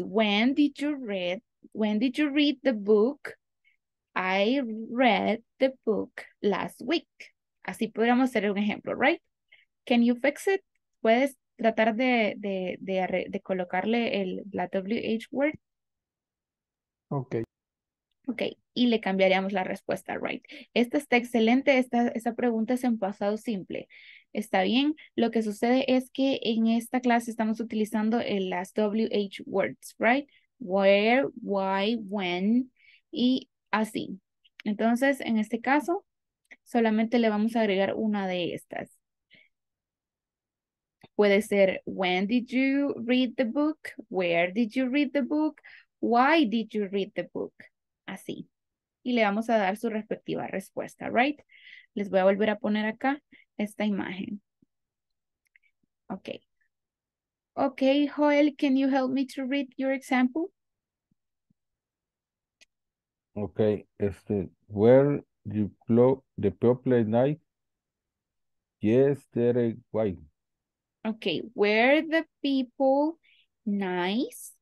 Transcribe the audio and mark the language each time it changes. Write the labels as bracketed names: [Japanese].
[English] When did you read the book? I read the book last week. [Spanish] Así podríamos hacer un ejemplo, right? [English] Can you fix it? [Spanish] ¿Puedes tratar de colocarle la WH word? [English] Ok. [Spanish] Ok, y le cambiaríamos la respuesta, right? Esta está excelente, esta pregunta es en pasado simple. Está bien, lo que sucede es que en esta clase estamos utilizando las WH words, right? [English] Where, why, when y así. [Spanish] Entonces, en este caso, solamente le vamos a agregar una de estas. Puede ser, [English] when did you read the book? Where did you read the book? Why did you read the book? [Spanish] Así. Y le vamos a dar su respectiva respuesta, right? Les voy a volver a poner acá esta imagen. [English] Ok. Ok, Joel, can you help me to read your example? Okay, where the people night yesterday, why? Ok, were the people nice?